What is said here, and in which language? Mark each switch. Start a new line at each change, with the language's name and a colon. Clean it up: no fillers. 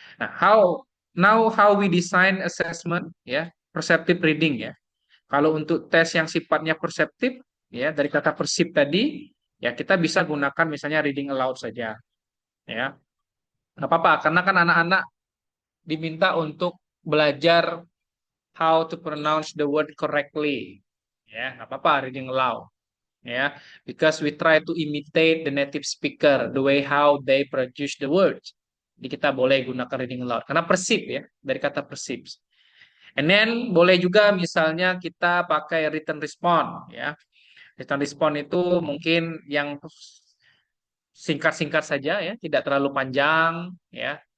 English: Nah, how we design assessment, ya, perceptive reading, ya.
Indonesian: Kalau untuk tes yang sifatnya perseptif, ya, dari kata persip tadi, ya kita bisa gunakan misalnya reading aloud saja, ya. Nggak apa-apa, karena kan anak-anak diminta untuk belajar
English: how to pronounce the word correctly.
Indonesian: Ya, nggak apa-apa reading aloud.
English: Ya, because we try to imitate the native speaker, the way how they produce the words.
Indonesian: Jadi kita boleh gunakan reading aloud karena persip ya, dari kata persip. And then boleh juga misalnya kita pakai written response ya. Written response itu mungkin yang singkat-singkat saja ya, tidak terlalu panjang ya.